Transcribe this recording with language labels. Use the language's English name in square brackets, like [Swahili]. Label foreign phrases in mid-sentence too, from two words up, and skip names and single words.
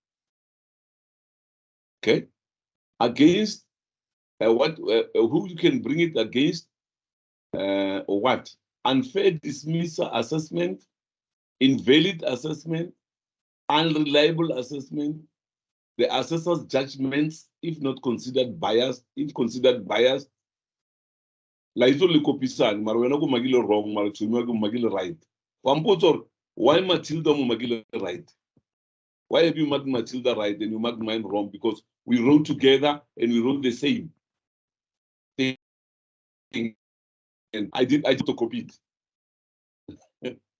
[English] Okay, against who you can bring it against? What? Unfair dismissal assessment, invalid assessment, unreliable assessment, the assessor's judgments, if not considered biased, if considered biased. [Tswana] La iso le kopisana, mara wena go magile wrong, mara tshuma go magile right. Why Matilda mo magile right? [English] Why have you marked Matilda right and you marked mine wrong? Because we wrote together and we wrote the same thing. And I did copy it.